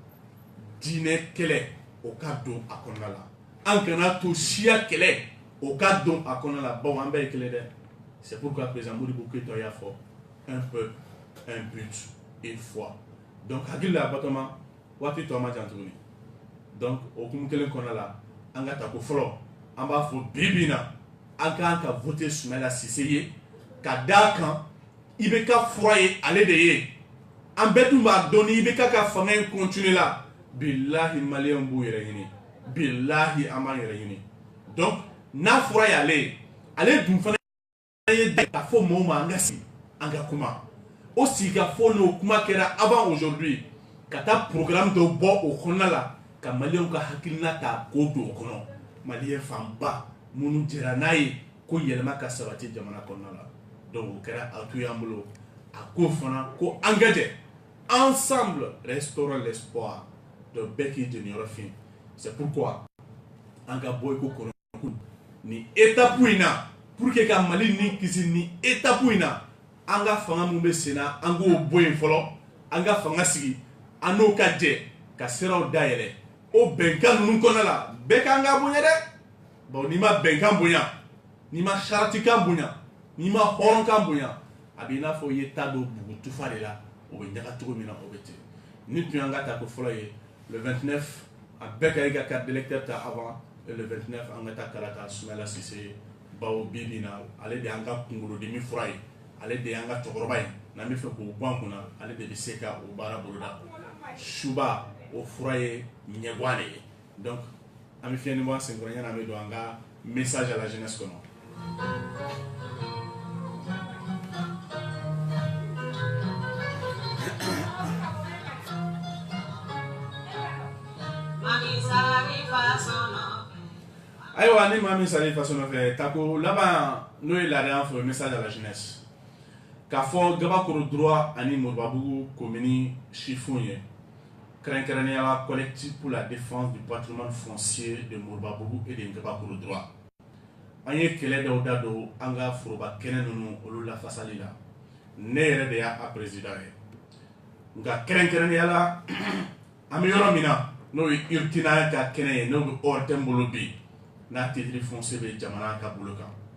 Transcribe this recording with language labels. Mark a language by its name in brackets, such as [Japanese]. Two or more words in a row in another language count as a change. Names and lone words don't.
[Bambara] diinɛ kɛlɛ o ka don a kɔnɔna la an kana to siya kɛlɛ o ka don a kɔnɔna la bon an bɛɛ ye kelen dɛ [French] c'est pourquoi [Bambara] président Modibo Keïta y'a fɔ [French] un peuple un but une foi [Bambara] donc hakili la batoma waati tɔ ma jan tuguni donc o hukumu kelen kɔnɔna la an ka ta ko fɔlɔ an b'a fɔ bi na an k'an ka voter Soumaïla Cissé ye ka d'a kan i bɛ ka fura ye ale de ye an bɛɛ dun b'a dɔn ni i bɛ ka fanga in continuer la bilahi maliyɛnw b'u yɛrɛ ɲini bilahi an b'an yɛrɛ ɲini donc n'a fɔra y'ale ye ale dun fana ye k'a fɔ mɔgɔw ma an ka sigi an ka kuma o sigikafɔ n'o kuma kɛra [French] avant aujourd'hui [Bambara] ka taa programme dɔ bɔ o kɔnɔna la ka maliyɛnw ka hakilina ta k'o don o kɔnɔ maliyɛn fanba minnu jɛra n'a ye ko yɛlɛma ka sabati jamana kɔnɔna la donc o kɛra a to y'an bolo a ko fana ko an ka jɛ [French] ensemble restaurons l'espoir [Bambara] de bɛɛ k'i jɛniyɔrɔ fin [French] c'est pourquoi [Bambara] an ka bɔ i ko kɔnɔ ni étape in na [French] pour que [Bambara] ka Mali ni kisi ni étape in na an ka fanga mun bɛ sen na an k'o bɔ yen fɔlɔ an ka fanga sigi an n'o ka jɛ ka siraw dayɛlɛ o bɛnkan ninnu kɔnɔna la bɛɛ k'an ka bonya dɛ bon n'i ma bɛnkan bonya n'i ma saratikan bonya n'i ma hɔrɔnkan bonya a b'i n'a fɔ i ye ta don bugu tufa de la o bɛ ɲaga cogo min na o bɛ ten ni tun y'an ka ta ko fɔlɔ ye le 29 a bɛɛ ka i ka [French] carte d'électeur [Bambara] ta [French] avant et le 29 [Bambara] an ka taa kala ta Soumaïla Cissé ye bawo bi na ale de y'an ka kunkolodimi fura ye ale de y'an ka cɛkɔrɔba ye n'an bɛ fɛ k'o bɔ an kunna ale de bɛ se ka o baara boloda suba o fura ye ɲɛguwa de ye donc an bɛ fiɲɛ ni bɔ an senkɔrɔ yanni an bɛ don an ka [French] message à la jeunesse [Bambara] kɔnɔ. Ayiwa ni maa min sara i faso nɔfɛ tako laban n'o ye laadaya fɔ [French] message à la jeunesse [Bambara] k'a fɔ Gabakoro droit ani Moribabugu commune chiffon ye kɛrɛnkɛrɛnnenya la [French] collectif pour la défense du patrimoine foncier de Moribabugu et de Gabakoro droit [Bambara] an ye kɛlɛ dɔw da don an ka foroba kɛnɛ ninnu olu lafasali la ne yɛrɛ de y'a président ye nka kɛrɛnkɛrɛnnenya la an bɛ yɔrɔ min na n'o ye Urtina ka kɛnɛ ye n'o bɛ [French] hors thème [Bambara] bolo bi n'a [French] titre foncier [Bambara] bɛ jamana ka bolo kan